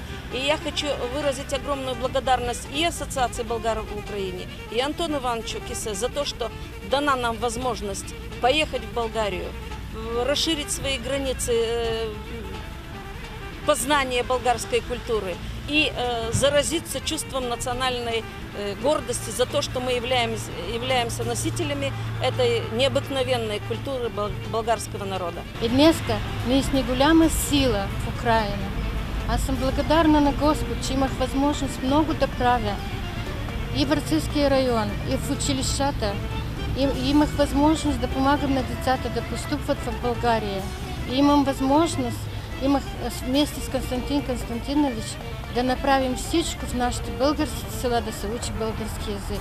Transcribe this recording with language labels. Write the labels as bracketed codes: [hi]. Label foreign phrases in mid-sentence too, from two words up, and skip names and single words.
[ru] И я хочу выразить огромную благодарность и Ассоциации болгар в Украине, и Антону Ивановичу Кисе за то, что дана нам возможность поехать в Болгарию, расширить свои границы познания болгарской культуры и заразиться чувством национальной гордости за то, что мы являемся носителями этой необыкновенной культуры болгарского народа. [bg] И днеска ние с неголяма сила в Украина. Аз съм благодарна на Господ, че имах възможност много да правя и в Арцизския район, и в училищата. Имах възможност да помагам на децата да постъпват в България. И имам възможност, вместе с Константин Константинович, да направим всичко в нашите български села да се учи български език.